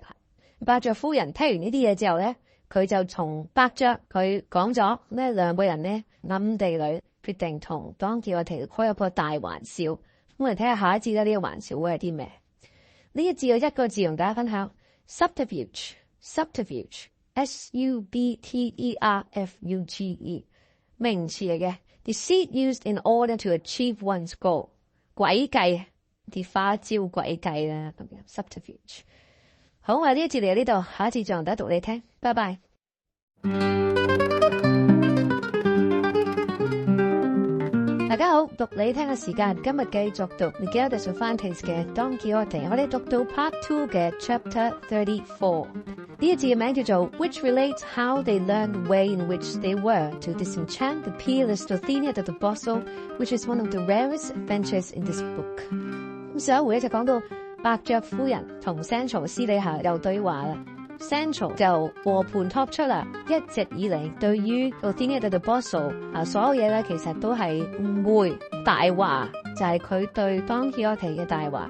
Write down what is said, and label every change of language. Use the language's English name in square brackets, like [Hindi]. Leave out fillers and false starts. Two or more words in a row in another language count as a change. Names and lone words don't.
[Cantonese] 伯爵夫人聽完呢啲嘢之後咧，佢就從伯爵佢講咗呢兩個人咧暗地裏決定同Don Quixote開一個大玩笑。咁我哋睇下下一節咧呢個玩笑會係啲咩？呢一節有一個字同大家分享 [English] subterfuge，subterfuge，S-U-B-T-E-R-F-U-G-E， [Cantonese] 名詞嚟嘅 [English] ，deceit used in order to achieve one's goal， [Cantonese] 詭計。啲花招詭計啦，咁樣 subterfuge。好，我哋呢一節嚟到呢度，下一節再同大家讀你聽，拜拜。大家好，讀你聽嘅時間，今日繼續讀 Miguel de Cervantes 嘅 Don Quixote， 我哋讀到 Part 2嘅 Chapter 34。呢一節嘅名叫做 [English] Which relates how they learned the way in which they were to disenchant the peerless Dulcinea del Toboso, which is one of the rarest adventures in this book。 [Cantonese] 咁上一回咧就講到伯爵夫人同 Sancho 私底下有對話啦。Sancho 就和盤托出啦，一直以嚟對於 Dulcinea del Toboso 所有嘢咧，其實都係誤會大話，就係佢對 Don Quixote 嘅大話。